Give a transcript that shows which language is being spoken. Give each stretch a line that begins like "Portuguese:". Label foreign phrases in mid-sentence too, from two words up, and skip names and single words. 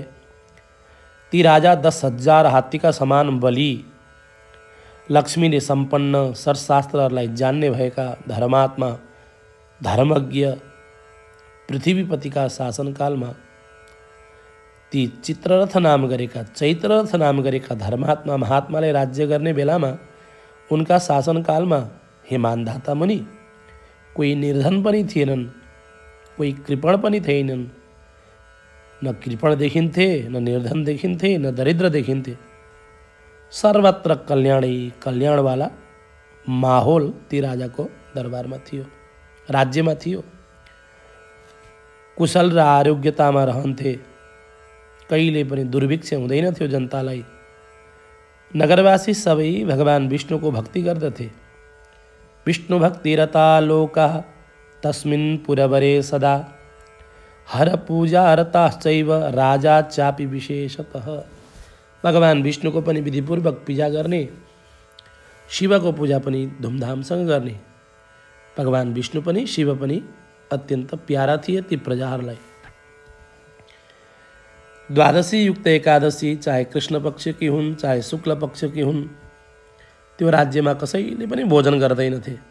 Nepali: ती राजा 10,000 हात्तीका समान बलि, लक्ष्मीले सम्पन्न, शरशास्त्रहरूलाई जान्ने भएका धर्मात्मा, धर्मज्ञ पृथ्वीपतिका शासनकालमा ती चित्ररथ नाम गरेका चैत्ररथ नाम गरेका धर्मात्मा महात्माले राज्य गर्ने बेलामा उनका शासनकालमा हे मानधाता मुनि कोही निर्धन पनि थिएनन्, कोही कृपण पनि थिएनन्। न कृपण देखिन्थे, न निर्धन देखिन्थे, न दरिद्र देखिन्थे। सर्वत्र कल्याणै कल्याणवाला माहौल ती राजाको दरबारमा थियो, राज्यमा थियो। कुशल र आरोग्यतामा रहन्थे, कहिले पनि दुर्भिक्ष हुँदैन थियो जनतालाई। नगरवासी सबै भगवान विष्णुको भक्ति गर्दथे।
Sanskrit: विष्णु भक्तिरता लोका तस्मिन् पुरवरे सदा हर पूजा रताश्चैव राजा चापि विशेषतः।
Nepali: भगवान विष्णुको पनि विधिपूर्वक पूजा गर्ने, शिवको पूजा पनि धुमधामसँग गर्ने। भगवान विष्णु पनि शिव पनि अत्यन्त प्यारा थिए ती प्रजाहरूलाई। द्वादशी युक्त एकादशी चाहे कृष्ण पक्षकी हुन् चाहे शुक्ल पक्षकी हुन्, त्यो राज्यमा कसैले पनि भोजन गर्दैनथे।